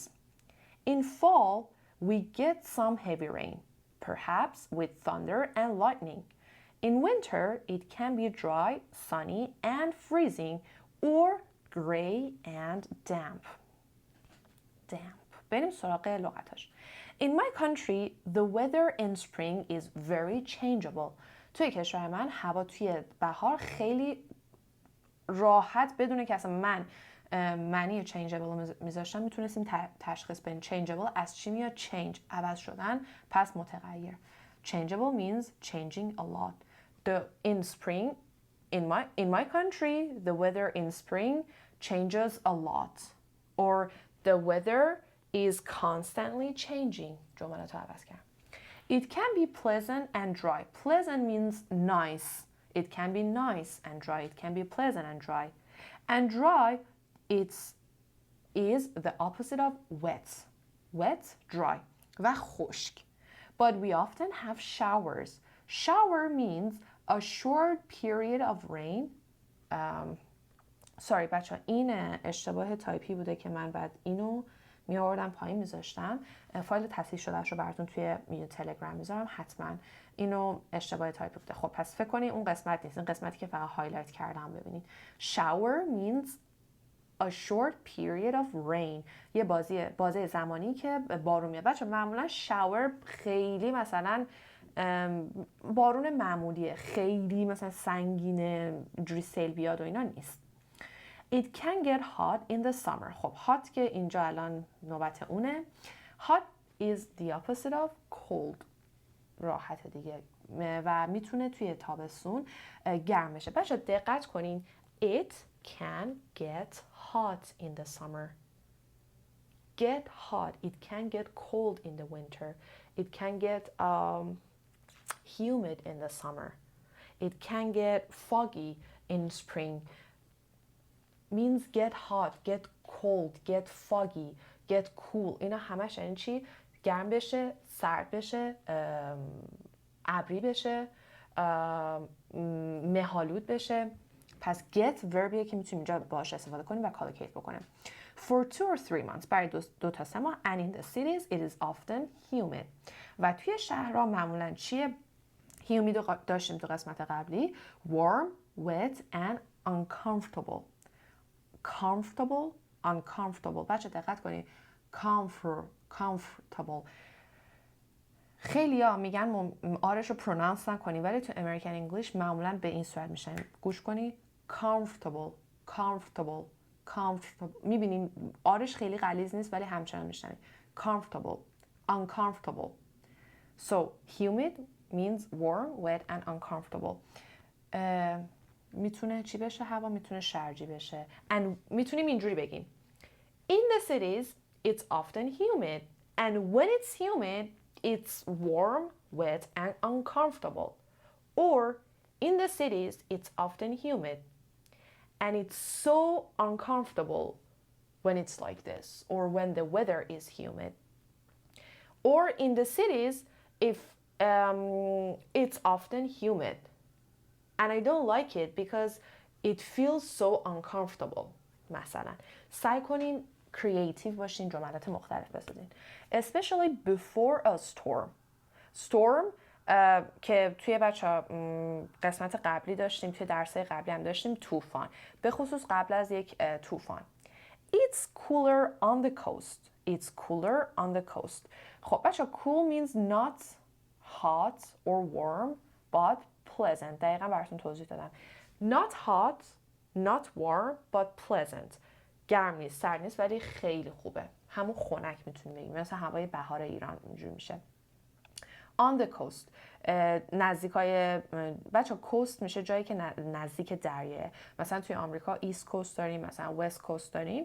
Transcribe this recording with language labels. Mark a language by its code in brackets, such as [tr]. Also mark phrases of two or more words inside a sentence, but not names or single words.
[en] In fall, we get some heavy rain, perhaps with thunder and lightning. In winter, it can be dry, sunny, and freezing, or gray and damp. Damp. [fa] بریم سراغ لغتاش. [en] In my country, the weather in spring is very changeable. [fa] توی کشور من هوا توی بهار خیلی راحت بدونه که اصلا من معنی changeable میذاشتم میتونستیم تشخیص بدیم. changeable از چی میاد؟ change، عوض شدن، پس متغیر. [en] changeable means changing a lot. In spring, in my country, the weather in spring changes a lot. Or the weather is constantly changing. [fa] جملات رو عوض کردم. [en] It can be pleasant and dry. Pleasant means nice. It can be nice and dry. It can be pleasant and dry. And dry, is the opposite of wet. Wet, dry. [fa] و خشک. [en] But we often have showers. Shower means a short period of rain. [fa] Sorry بچه این اشتباه تایپی بوده که من بعد اینو می آوردم پایین میذاشتم. فایل تصحیح شدهش رو براتون توی تلگرام میذارم. حتما اینو اشتباه تایپی بوده. خب پس فکر کنید اون قسمت نیست. این قسمتی که فقط هایلایت کردم ببینید. [en] Shower means a short period of rain. [fa] یه بازه زمانی که بارون میاد. بچه معمولا shower خیلی مثلا بارون معمولیه. خیلی مثلا سنگینه جوری سیل بیاد و اینا نیست. [en] It can get hot in the summer. [fa] خب hot که اینجا الان نوبت اونه. [en] Hot is the opposite of cold. [fa] راحت دیگه. و میتونه توی تابستون گرم بشه. بچه دقت کنین. [en] It can get hot in the summer. Get hot. It can get cold in the winter. It can get humid in the summer. It can get foggy in spring. Means get hot, get cold, get foggy, get cool. [fa] اینا همش یعنی چی؟ گرم بشه، سرد بشه، ابری بشه، مه‌آلود بشه. پس get وربیه که میتونیم اینجا باهاش استفاده کنیم و کالوکیت بکنیم. [en] For 2 or 3 months. [fa] برای 2 تا 3 ماه. [en] And in the cities it is often humid. [fa] و توی شهرها معمولاً چیه؟ humid رو داشتیم تو قسمت قبلی. [en] Warm, wet and uncomfortable. Comfortable, uncomfortable. [fa] بچه دقت کنید. Comfortable. خیلی ها میگن آرش رو پرونانس نکنی ولی تو [en] American English [fa] معمولا به این صورت میشن. گوش کنید. [en] Comfortable, comfortable, comfortable. [fa] میبینیم آرش خیلی غلیظ نیست ولی همچنان میشن. [en] Comfortable, uncomfortable. So humid means warm, wet and uncomfortable. [fa] میتونه چی بشه؟ هوا میتونه شرجی بشه. And میتونیم اینجوری بگیم. [en] In the cities, it's often humid. And when it's humid, it's warm, wet, and uncomfortable. Or in the cities, it's often humid. And it's so uncomfortable when it's like this. Or when the weather is humid. Or in the cities, if it's often humid. And I don't like it because it feels so uncomfortable. [fa] مثلا سعی کنین creative باشین، جملات مختلف بسازین. [en] Especially before a storm. [fa] Storm که توی بچه‌ها قسمت قبلی داشتیم، توی درس‌های قبلی هم داشتیم طوفان، به خصوص قبل از یک طوفان. [en] It's cooler on the coast. It's cooler on the coast. [fa] خب بچه‌ها [en] cool means not hot or warm but pleasant. [fa] دقیقا براتون توضیح دادم. [en] Not hot, not warm but pleasant. [fa] گرم نیست، سرد نیست ولی خیلی خوبه. همون خنک میتونیم بگیم. مثلا هوای بهار ایران اینجوری میشه. [en] On the coast. [fa] نزدیکای بچه coast میشه جایی که نزدیک دریاه. مثلا توی آمریکا ایست کوست داریم، مثلا وست کوست داریم.